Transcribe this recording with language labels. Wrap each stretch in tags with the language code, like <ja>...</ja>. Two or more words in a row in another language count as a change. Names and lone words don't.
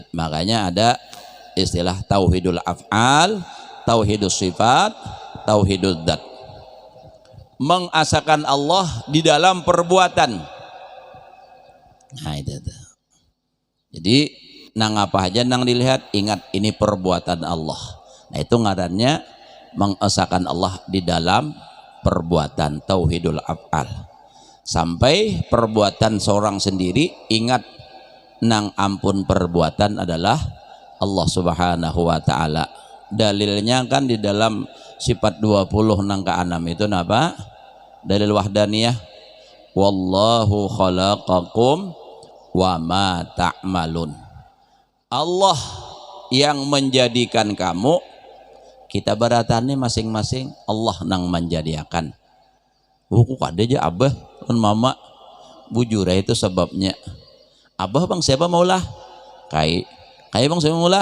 <id>Makanya ada istilah</id> <ar>توحيد الأفعال، توحيد الصفات، توحيد الذات.</ar> <id>Mengasakan Allah di dalam perbuatan. Nah itu.</id> <bjn>Jadi nang apa aja nang dilihat, ingat ini perbuatan Allah. Nah itu ngarannya mengesakan Allah di dalam perbuatan,</bjn> <ar>توحيد الأفعال.</ar> <bjn>Sampai perbuatan seorang sendiri, ingat nang ampun perbuatan adalah Allah</bjn> <ar>سبحانه وتعالى.</ar> <bjn>Dalilnya kan di dalam sifat 20 nang ke-6 itu apa?</bjn> <id>Dalil wahdaniyah.</id> <ar>والله خلقكم وما تعملون.</ar> <id>Allah yang menjadikan kamu,</id> <bjn>kita baratannya masing-masing Allah nang menjadikan. Kok ada aja abah dan mama bujura itu sebabnya. Abah bang siapa maulah? Kai bang siapa maulah?</bjn>